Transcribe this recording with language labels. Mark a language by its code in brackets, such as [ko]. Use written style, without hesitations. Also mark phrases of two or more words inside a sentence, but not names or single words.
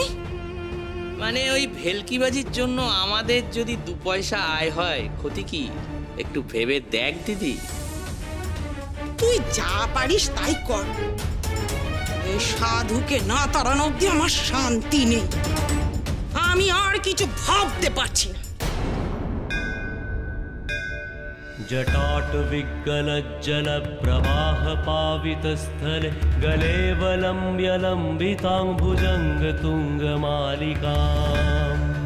[bn] মানে ওই ভেলকিবাজির জন্য আমাদের যদি 2 পয়সা আয় হয় ক্ষতি কি, একটু ভেবে দেখ দিদি। তুই যা পারিস তাই কর, এই সাধুকে না তাড়ানো অব্দি আমার শান্তি নেই। আমি আর কিছু ভাবতে পারছি না। [sa] जटाट विगलज्जल प्रवाह पावितस्थले गले वलम्ब्य लम्बिताम्बुजङ्ग तुङ्गमालिकाम्